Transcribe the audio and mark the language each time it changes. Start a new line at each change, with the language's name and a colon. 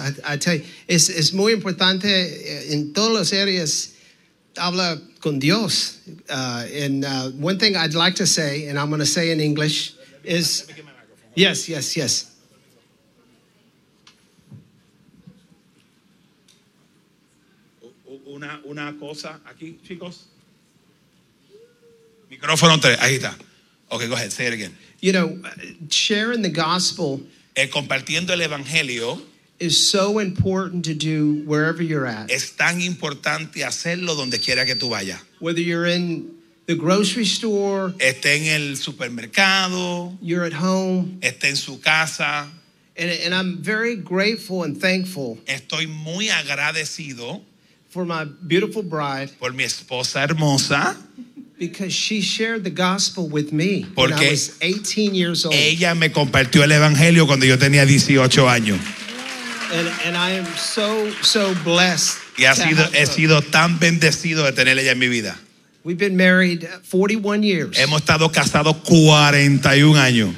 English: I tell you,
Spanish: es muy importante en todas las áreas hablar con Dios.
English: And one thing I'd like to say, and I'm going to say in English, is... Yes.
Spanish: Una cosa aquí, chicos. Micrófono 3, ahí está.
English: Okay, go ahead, say it again. You know, sharing the gospel,
Spanish: compartiendo el evangelio,
English: is so important to do wherever you're at.
Spanish: Es tan importante hacerlo donde quiera que tú vayas.
English: Whether you're in the grocery store,
Spanish: esté en el supermercado,
English: you're at home,
Spanish: esté en su casa.
English: And I'm very grateful and thankful.
Spanish: Estoy muy agradecido
English: for my beautiful bride.
Spanish: Por mi esposa hermosa.
English: Because she shared the gospel with me
Spanish: Porque
English: when I was 18 years old.
Spanish: Ella me compartió el evangelio cuando yo tenía 18 años.
English: And I am so blessed.
Spanish: Y he sido tan bendecido de tener ella en mi vida.
English: We've been married 41 years.
Spanish: Hemos estado casados 41 años.